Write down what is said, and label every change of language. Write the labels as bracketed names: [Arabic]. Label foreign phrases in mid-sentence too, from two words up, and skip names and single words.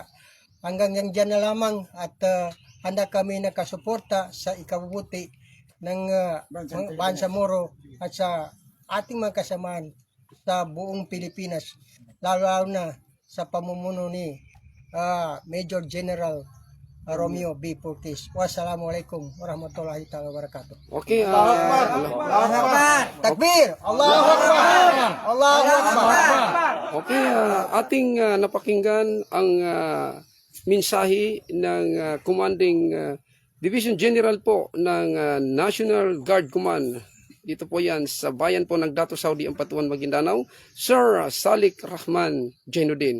[Filipino] Hanggang dyan na lamang, at handa kami nakasuporta sa ikabubuti ng Bangsamoro at sa ating mga kasamaan sa buong Pilipinas, lalo na sa pamumuno ni Major General Romeo B. Fokis. [Arabic] والسلام عليكم ورحمة الله تعالى وبركاته. [Filipino] Okay, [Arabic] تكبير! الله أكبر! الله أكبر! [Filipino] Okay, ating napakinggan ang mensahe ng [English] Commanding Division General [Filipino] po ng National Guard Command. Dito po yan sa bayan po ng Dato Saudi, Ampatuan, Maguindanao, Sir Salik Rahman Jainuddin.